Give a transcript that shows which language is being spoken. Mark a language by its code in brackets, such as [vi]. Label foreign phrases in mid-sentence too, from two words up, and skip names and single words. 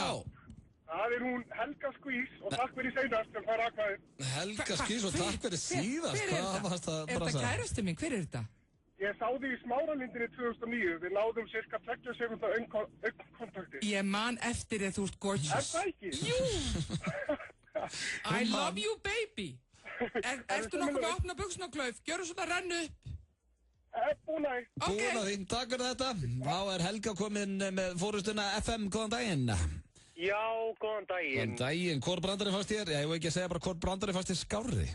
[is] Það er hún Helga Skvís og takk fyrir seinast sem fær atkvæðið. Helga Skvís og takk fyrir síðast. Hvað varst það að brasa? Er þetta kærastu mín? Hver er þetta? Ég sá því í Smáralindinni 2009. Við náðum cirka 20 sekundar augnkontakti. Ég man eftir þið, þú ert gorgeous. Er það ekki? Jú! [en] I love you baby. [is] Ertu nokkuð með opna buxnaklauf? Gjörðu svona rennu upp. Búin að. Búin að því, takk fyrir þetta. Þá er Helga komin með fórustuna FM, góðan daginn. Já, góðan daginn. Góðan daginn, hvor brandari fannst þér? Ég vil ekki segja bara hvor brandari fannst þér skárri.